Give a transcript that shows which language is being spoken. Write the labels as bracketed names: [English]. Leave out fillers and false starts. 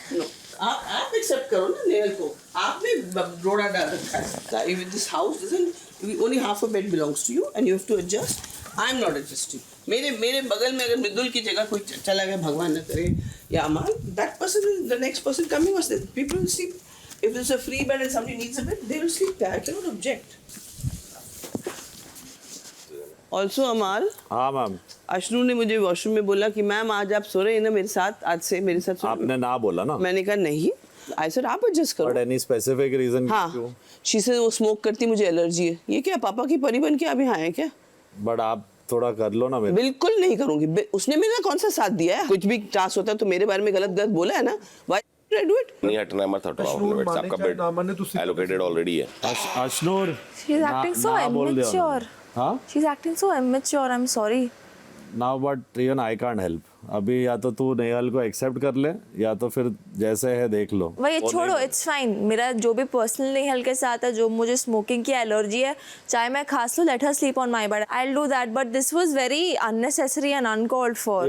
[Hindi] No, आप accept करो ना नेहल को, आपने रोड़ा डाल रखा है। [English] If this house doesn't, only half a bed belongs to you and you have to adjust. I am not adjusting. [Hindi] मेरे बगल में अगर मृदुल की जगह कोई चला गया, भगवान न करे, या अमान, [English] That person, the next person coming was there, people will sleep. If there's a free bed and somebody needs a bed, they will sleep there. I cannot object. Also, Amaal, [Hindi] हाँ मैम, अशनू ने मुझे वॉशरूम में बोला कि ma'am आज आप सो रहे हैं ना मेरे साथ, आज से मेरे साथ सो। आपने ना बोला ना? मैंने कहा नहीं, [English] I said [Hindi] आप एडजस्ट करो। [English] But any specific reason? [Hindi] हाँ, शी से वो स्मोक करती, मुझे एलर्जी है। ये क्या पापा की परी बन के आप यहाँ हैं क्या? But आप थोड़ा कर लो ना। बिल्कुल नहीं करूँगी। उसने मेरा कौन सा साथ दिया है? कुछ भी टास्क होता है तो मेरे बारे में गलत बोला है ना? [English] Why did I do it? [Hindi] नहीं हटना है, मत हटवाओ अपने बेड से, आपका बेड एलोकेटेड ऑलरेडी है। Ashnoor, [English] She's acting so immature. [Hindi] हाँ? [English] She's acting so immature. I'm sorry. Now but even I can't help. [Hindi] अभी या तो तू नेहल को एक्सेप्ट कर ले, या तो फिर जैसे है देख लो। वही छोड़ो, [English] It's fine. [Hindi] मेरा जो भी पर्सनल नेहल के साथ है, जो मुझे स्मोकिंग की एलर्जी है, चाहे मैं खास लूँ, [English] Let her sleep on my bed, I will do that, but this was very unnecessary and uncalled for.